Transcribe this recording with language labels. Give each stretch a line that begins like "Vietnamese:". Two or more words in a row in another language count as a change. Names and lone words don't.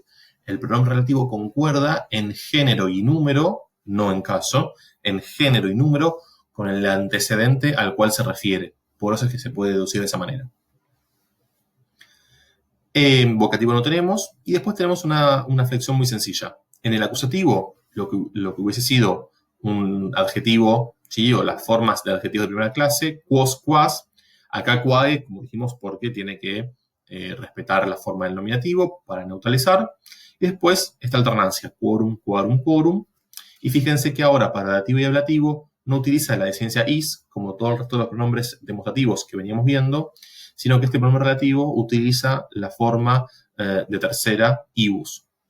Spanish: El pronombre relativo concuerda en género y número, no en caso, en género y número con el antecedente al cual se refiere. Por eso es que se puede deducir de esa manera. En vocativo no tenemos, y después tenemos una flexión muy sencilla. En el acusativo, lo que hubiese sido un adjetivo, ¿sí? O las formas de adjetivos de primera clase,
Latin: quos, quas,
Spanish: acá quae, como dijimos, porque tiene que respetar la forma del nominativo para neutralizar. Y después esta alternancia,
Latin: quorum, quorum, quorum.
Spanish: Y fíjense que ahora para dativo y ablativo no utiliza la deficiencia is, como todo el resto de los pronombres demostrativos que veníamos viendo, sino que este pronombre relativo utiliza la forma de tercera ibus.